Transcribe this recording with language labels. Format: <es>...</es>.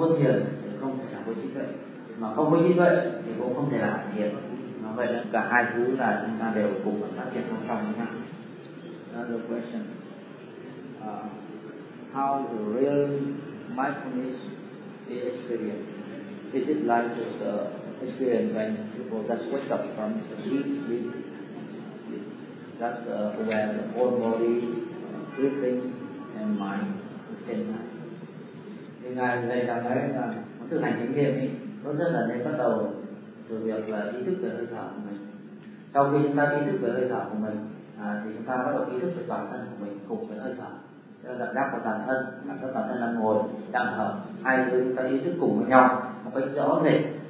<vi>mà không có như vậy thì cũng không thể làm thiền. Nó vậy là cả hai thứ là chúng ta đều cùng phát triển song song nhé.</vi> <en>Another question: how the real mindfulness is experienced? Is it like the experience when people just wake up from the sleep? That's when the whole body, breathing and mind can.</en> <vi>Thì ngài dạy rằng đấy là muốn thực hành chánh niệm ấy, nó rất là nên bắt đầu từ việc là ý thức về hơi thở của mình. Sau khi chúng ta ý thức về hơi thở của mình thì chúng ta bắt đầu ý thức về toàn thân của mình cùng với hơi thở, tức là cảm giác của toàn thân, cảm giác toàn thân đang ngồi, đang thở, hai thứ chúng ta ý thức cùng với nhau một cách rõ rệt.</vi>